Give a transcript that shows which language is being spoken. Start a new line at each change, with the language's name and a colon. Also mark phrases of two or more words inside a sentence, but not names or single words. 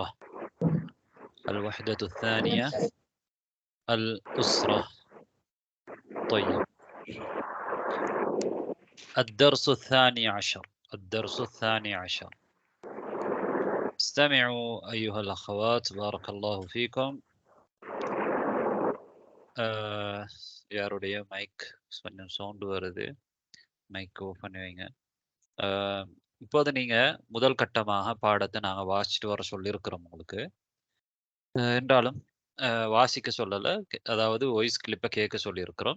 Arabic: الوحدة الثانية الأسرة. طيب، الدرس الثاني عشر. الدرس الثاني عشر. استمعوا أيها الأخوات، بارك الله فيكم.
Tamil: யாருடைய மைக் கொஞ்சம் சவுண்டு வருது,
English: mic off
Tamil: பண்ணி வைங்க. இப்போது நீங்கள் முதல் கட்டமாக பாடத்தை நாங்கள் வாசிச்சுட்டு வர சொல்லியிருக்கிறோம் உங்களுக்கு. என்றாலும் வாசிக்க சொல்லலை, அதாவது வாய்ஸ் கிளிப்பை கேட்க சொல்லியிருக்கிறோம்.